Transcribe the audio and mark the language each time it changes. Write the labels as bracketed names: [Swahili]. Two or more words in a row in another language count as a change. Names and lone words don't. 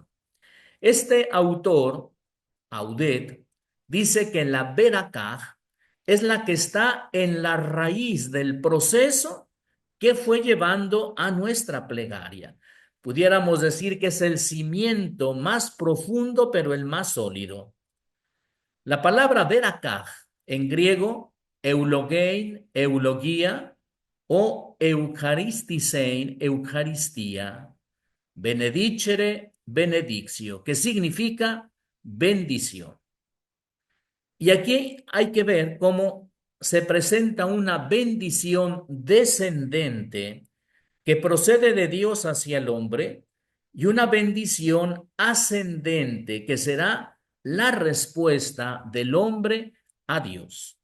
[Spanish] Este autor, Audet, dice que la Berakah es la que está en la raíz del proceso que fue llevando a nuestra plegaria. Pudiéramos decir que es el cimiento más profundo, pero el más sólido. La palabra verakaj en griego, [Greek] εὐλογεῖν, εὐλογία [Spanish] o eucharistisein, eucaristía, [Latin] benedicere, benedictio, [Spanish] que significa bendición. Y aquí hay que ver cómo se presenta una bendición descendente que procede de Dios hacia el hombre y una bendición ascendente que será la respuesta del hombre a Dios.